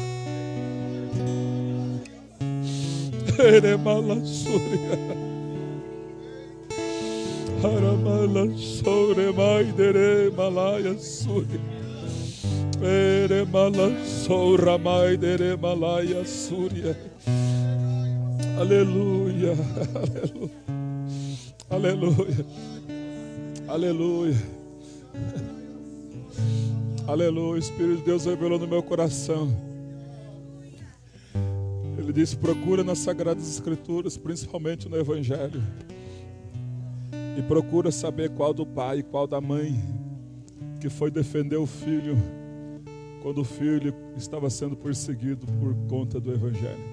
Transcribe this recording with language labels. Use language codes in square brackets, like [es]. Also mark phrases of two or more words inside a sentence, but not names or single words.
[pt] Eremala Súria, Aramala Sore Maidere Malaya Súria, Eremala Sora Maidere Malaya Súria. Aleluia, aleluia, aleluia, aleluia, aleluia. O Espírito de Deus revelou no meu coração. Ele disse: procura nas Sagradas Escrituras, principalmente no Evangelho, e procura saber qual do pai e qual da mãe que foi defender o filho quando o filho estava sendo perseguido por conta do Evangelho.